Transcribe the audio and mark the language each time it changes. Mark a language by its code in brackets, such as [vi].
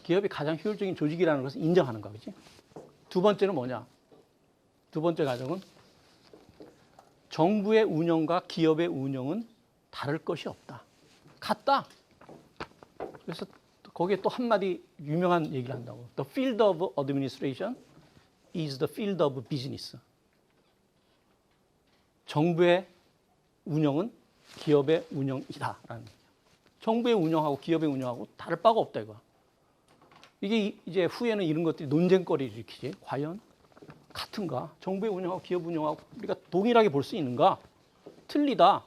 [ko] 기업이 가장 효율적인 조직이라는 것을 인정하는 거, 그렇지? 두 번째는 뭐냐? 두 번째 가정은 정부의 운영과 기업의 운영은 다를 것이 없다. 같다. 그래서 거기에 또 한마디 유명한 얘기를 한다고. [en] The field of administration is the field of business. [ko] 정부의 운영은 기업의 운영이다라는 얘기야. 정부의 운영하고 기업의 운영하고 다를 바가 없다 이거. 이게 이제 후에는 이런 것들이 논쟁거리를 일으키지. 과연 같은가? 정부의 운영하고 기업 운영하고 우리가 동일하게 볼 수 있는가? 틀리다.